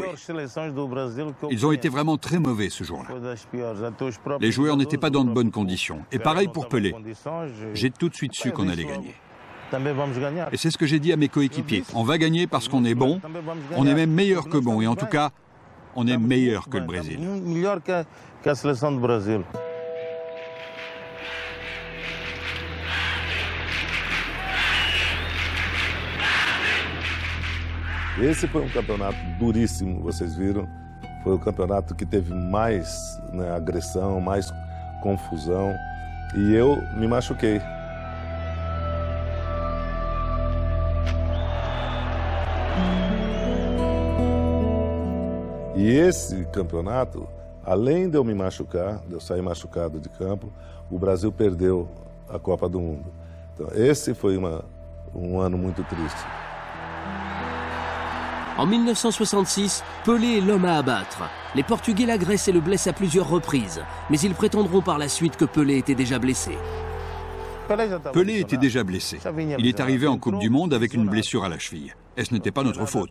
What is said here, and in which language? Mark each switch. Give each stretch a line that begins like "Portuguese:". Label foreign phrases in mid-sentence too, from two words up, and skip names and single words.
French: Ils ont été vraiment très mauvais ce jour-là. Les joueurs n'étaient pas dans de bonnes conditions. Et pareil pour Pelé. J'ai tout de suite su qu'on allait gagner. Et c'est ce que j'ai dit à mes coéquipiers. On va gagner parce qu'on est bon. On est même meilleur que bon. Et en tout cas, on est meilleur que le Brésil.
Portuguese: Esse foi campeonato duríssimo, vocês viram. Foi o campeonato que teve mais agressão, mais confusão. E eu me machuquei. E esse campeonato, além de eu me machucar, de eu sair machucado de campo, o Brasil perdeu a Copa do Mundo. Então, esse foi um ano muito triste.
French: En 1966, Pelé est l'homme à abattre. Les Portugais l'agressent et le blessent à plusieurs reprises. Mais ils prétendront par la suite que Pelé était déjà blessé. Pelé était déjà blessé. Il est arrivé en Coupe du Monde avec une blessure à la cheville. Et ce n'était pas notre faute.